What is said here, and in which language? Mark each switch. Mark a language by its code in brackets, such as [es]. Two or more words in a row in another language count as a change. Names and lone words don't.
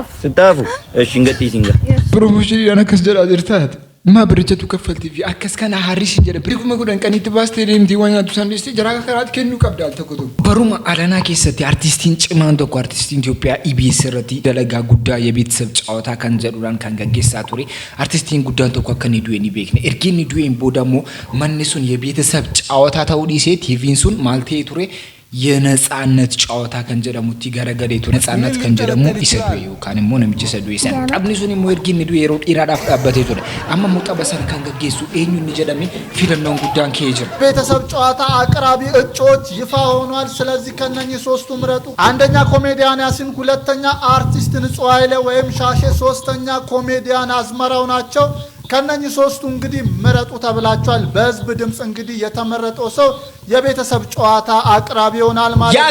[om] Sittaafu? Eeshin gadhii singa. Promotion akkas jedhaa jirtaati. Ma birichatu kaffaltii fi akkas kana harrisin jedha birii 10,000 qaniitti baastee deemtii waan nyaatu sandeessee jaraa karaatti kennuu qabda al tokko tokko. Baruma alanaa keessatti artistiin cimaan tokko artistiin Itoophiyaa EBS irratti dalagaa guddaa የቤተሰብ ጨዋታ kan jedhuudhaan kan gaggeessaa ture. Artistiin guddaan tokko akka inni du'e ni beekne. Ergi inni du'een booda immoo manni sun የቤተሰብ ጨዋታ ta'uu dhiisee TV'n sun maal ta'ee ture የነጻነት ጨዋታ kan jedhamutti garagalee ture. ነጻነት kan jedhamu isa du'e yookaan immoo namichi isa du'e san. Taphni sun immoo ergi inni du'e yeroo dheeraadhaaf dhaabbatee ture. Amma immoo tapha san kan gaggeessu eenyu inni jedhamee filannoon guddaan ka'ee jira. [am] ቤተሰብ ጨዋታ አቅራቢ እጩዎች ይፋ ሆኗል። ስለዚህ ከነኚህ ሶስቱ ምረጡ። አንደኛ ኮሜዲያን ያሲን፣ ሁለተኛ አርቲስት ንጹህ ኃይሌ ወይም ሻሼ፣ ሶስተኛ ኮሜዲያን አዝመራው ናቸው። ከነኚህ ሶስቱ እንግዲህ ምረጡ ተብላችኋል። በህዝብ ድምጽ እንግዲህ የተመረጠው ሰው የቤተሰብ ጨዋታ አቅራቢ ይሆናል ማለት ነው።